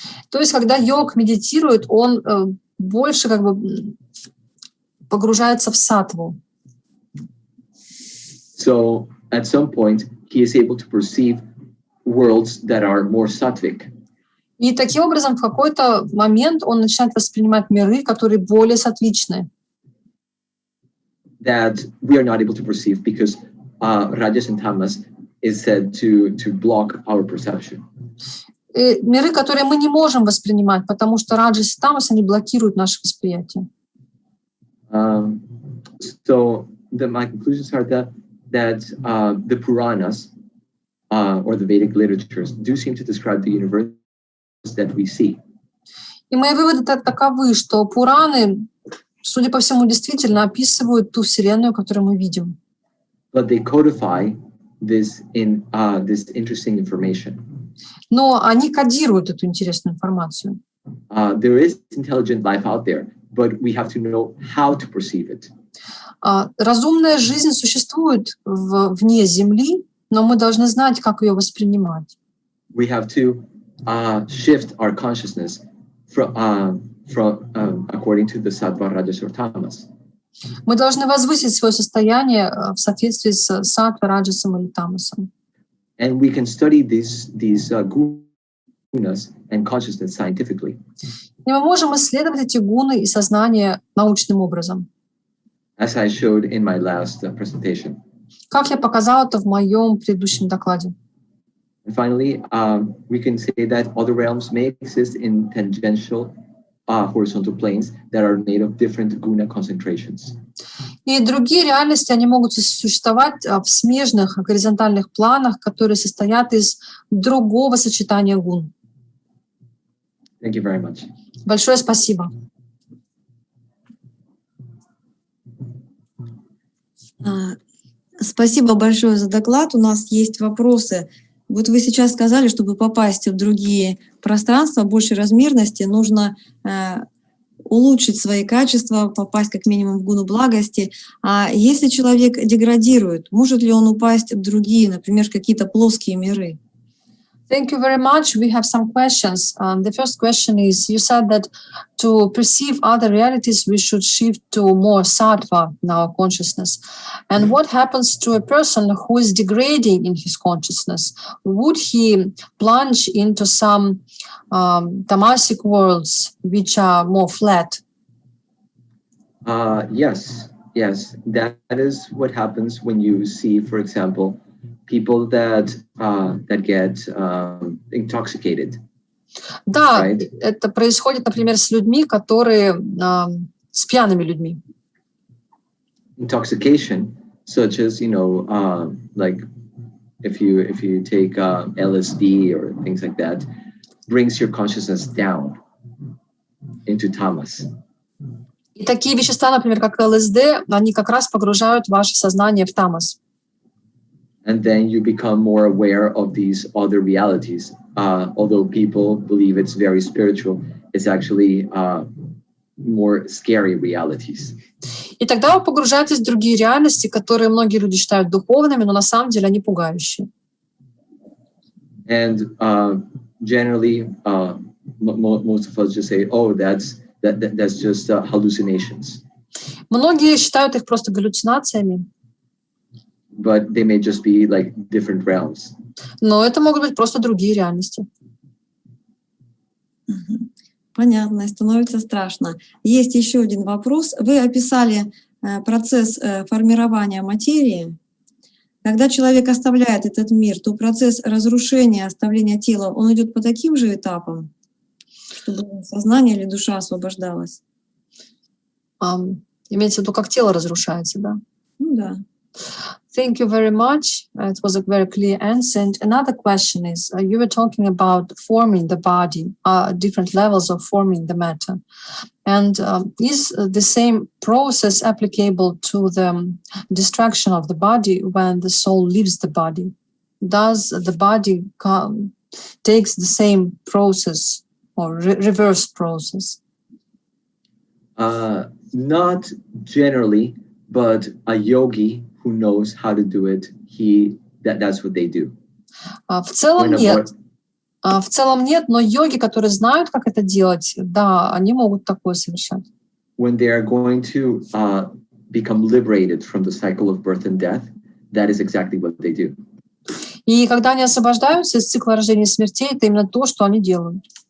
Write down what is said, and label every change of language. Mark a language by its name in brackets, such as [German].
[Russian] То есть, когда йог медитирует, он больше как бы погружается в саттву. [English] So at some point, he is able to perceive worlds that are more sattvic. [Russian] И таким образом в какой-то момент он начинает воспринимать миры, которые более саттвичны. [English] That we are not able to perceive because rajas and tamas is said to block our perception. [Russian] И миры, которые мы не можем воспринимать, потому что раджас и тамас, они блокируют наше восприятие. [English] So my conclusions are that the Puranas or the Vedic literatures do seem to describe the universe that we see. [Russian] И мои выводы таковы, что Пураны, судя по всему, действительно описывают ту вселенную, которую мы видим. [English] But they codify this interesting information. [Russian] Но они кодируют эту интересную информацию. [English] There is intelligent life out there, but we have to know how to perceive it. [Russian] Разумная жизнь существует вне Земли, но мы должны знать, как ее воспринимать. [English] We have to shift our consciousness according to the sattva, rajas, or tamas. [Russian] Мы должны возвысить свое состояние в соответствии с саттвой, раджасом или тамасом. [English] And we can study these gunas and consciousness scientifically. [Russian] И мы можем исследовать эти гуны и сознание научным образом. [English] As I showed in my last presentation. [Russian] Как я показала это в моем предыдущем докладе. [English] And finally, we can say that other realms may exist in tangential horizontal planes that are made of different guna concentrations. [Russian] И другие реальности, они могут существовать в смежных горизонтальных планах, которые состоят из другого сочетания гун. [English] Thank you very much. [Russian] Большое спасибо. Спасибо большое за доклад. У нас есть вопросы. Вот вы сейчас сказали, чтобы попасть в другие пространства большей размерности, нужно улучшить свои качества, попасть как минимум в гуну благости. А если человек деградирует, может ли он упасть в другие, например, какие-то плоские миры? [English] Thank you very much. We have some questions. The first question is, you said that to perceive other realities, we should shift to more sattva in our consciousness. And what happens to a person who is degrading in his consciousness? Would he plunge into some tamasic worlds which are more flat? Yes. That is what happens when you see, for example, people that get intoxicated. [Russian] Да, [English] right? [Russian] Это происходит, например, с людьми, которые с пьяными людьми. [English] Intoxication, such as like if you take LSD or things like that, brings your consciousness down into tamas. [Russian] И такие вещества, например, как ЛСД, они как раз погружают ваше сознание в тамас. [English] And then you become more aware of these other realities. Although people believe it's very spiritual, it's actually more scary realities. [Russian] И тогда вы погружаетесь в другие реальности, которые многие люди считают духовными, но на самом деле они пугающие. [English] And generally, most of us just say, "Oh, that's just hallucinations." [Russian] Многие считают их просто галлюцинациями. [English] But they may just be like different realms. [Russian] Но это могут быть просто другие реальности. Понятно, становится страшно. Есть еще один вопрос. Вы описали процесс формирования материи. Когда человек оставляет этот мир, то процесс разрушения, оставления тела, он идет по таким же этапам, чтобы сознание или душа освобождалась? Имеется в виду, как тело разрушается, да? Ну да. [English] Thank you very much. It was a very clear answer. And another question is, you were talking about forming the body, different levels of forming the matter. And is the same process applicable to the destruction of the body when the soul leaves the body? Does the body takes the same process or reverse process? Not generally, but a yogi who knows how to do it, that's what they do. [Russian] В целом нет. В целом нет, но йоги, которые знают, как это делать, да, они могут такое совершать. [English] When they are going to become liberated from the cycle of birth and death, that is exactly what they do. [Russian] И когда они освобождаются из цикла рождения и смертей, это именно то, что они делают.